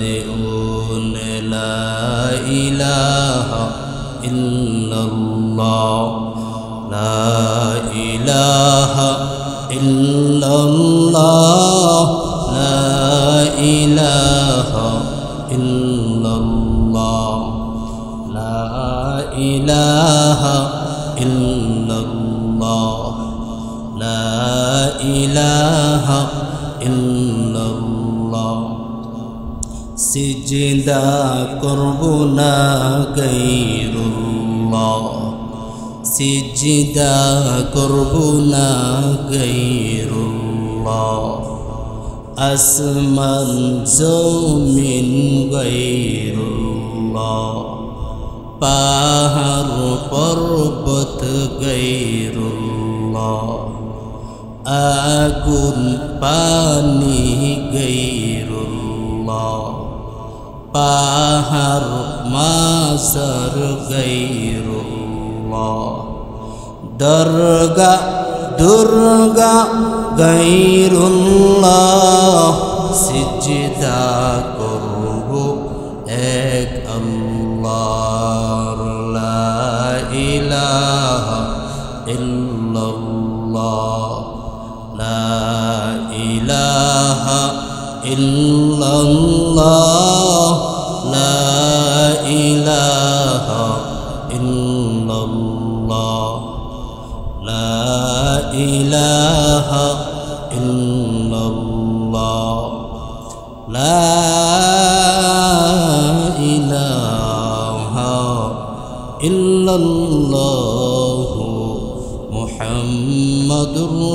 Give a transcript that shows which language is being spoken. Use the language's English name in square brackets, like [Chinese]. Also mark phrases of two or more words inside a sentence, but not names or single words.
[Arabic] اون لا الہ الا اللہ لا الہ الا اللہ لا الہ الا اللہ لا الہ الا اللہ لا الہ الا اللہ [Bangla] সিজদা করব না গায়রুল্লাহ সিজদা করব না غیراللہ আসমান জমিন গায়রুল্লাহ পাহাড় পর্বত গায়রুল্লাহ আগুন পানি গায়রুল্লাহ পাহাড় মাজার গায়রুল্লাহ দরগা দুর্গা গায়রুল্লাহ সিজদা করব এক আল্লাহর [Arabic] لا إله إلا الله لا إله إلا الله لا إله إلا الله لا إله إلا الله لا إله إلا الله محمد